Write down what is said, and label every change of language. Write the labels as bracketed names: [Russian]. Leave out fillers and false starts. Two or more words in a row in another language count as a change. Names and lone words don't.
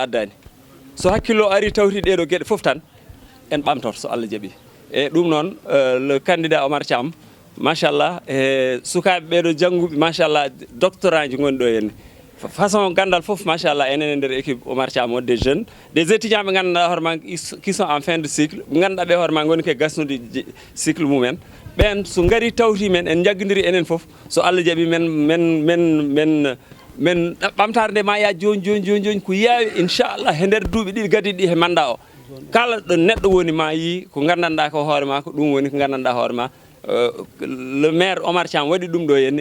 [Fula] addani so hakkillo ari tawti ɗeɗo gueɗe foof tan en ɓamtoto so Allah jaaɓi e ɗum noon [French] le candidat [Fula] Oumar Thiam machallah e sukaɓe ɓeɗo jangguɓe machallah doctorant ji goni ɗo henni façon gandal foof machallah enen e nder équipe Oumar Thiam o [French] des jeunes des étudiants [Fula] ɓe ganduɗa hoore ma [French] qui sont en fin de cycle [Fula] ɓe ganduɗa ɓe hoore ma goni ke gasnude cycle mumen ɓen so gari tawti men en jaggodiri enen foof so Allah jaaɓi men ɓamtare nde ma ya joni ko yawi inchallah he nder duuɓi ɗiɗi gadiɗi ɗi he manda o kala ɗo neɗɗo woni ma yi ko gandanɗa ko hoore ma ko ɗum woni ko gandanɗa hoore ma [French] le maire [Fula] Oumar Thiam waɗi ɗum ɗo henne